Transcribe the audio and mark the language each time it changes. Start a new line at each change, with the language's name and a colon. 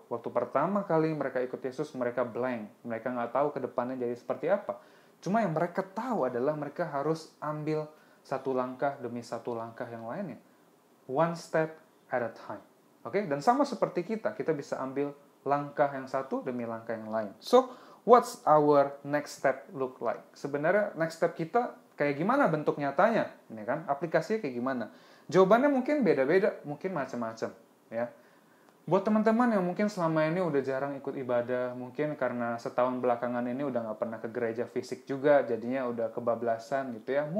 Indonesian: Waktu pertama kali mereka ikut Yesus, mereka blank. Mereka nggak tahu ke depannya jadi seperti apa. Cuma yang mereka tahu adalah mereka harus ambil satu langkah demi satu langkah yang lainnya.
English: One step at a time.
Indonesian: Oke? Dan sama seperti kita bisa ambil langkah yang satu demi langkah yang lain.
English: So, what's our next step look like?
Indonesian: Sebenarnya next step kita kayak gimana bentuk nyatanya? Ini kan, aplikasinya kayak gimana? Jawabannya mungkin beda-beda, mungkin macam-macam. Ya. Buat teman-teman yang mungkin selama ini udah jarang ikut ibadah, mungkin karena setahun belakangan ini udah nggak pernah ke gereja fisik juga, jadinya udah kebablasan gitu ya.